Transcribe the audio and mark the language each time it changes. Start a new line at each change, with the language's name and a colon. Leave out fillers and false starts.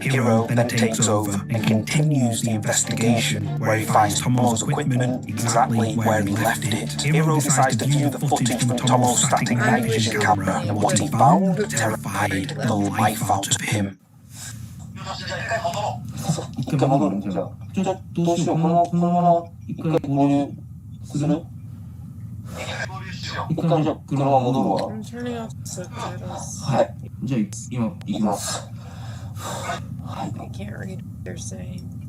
English: Hiro then takes over and continues the investigation, where he finds Tomo's equipment exactly where he left it. Hiro decides to view the footage from Tomo's static night vision camera, and what he found terrified the life out of him.
Japanese: 一回戻るんじゃあ。じゃあどうしよう。このまま一回合流する？一回じゃあ車戻るわ。
English: I'm turning off subtitles.
Japanese: はい。じゃあ今行きます。
English: I can't read what they're saying.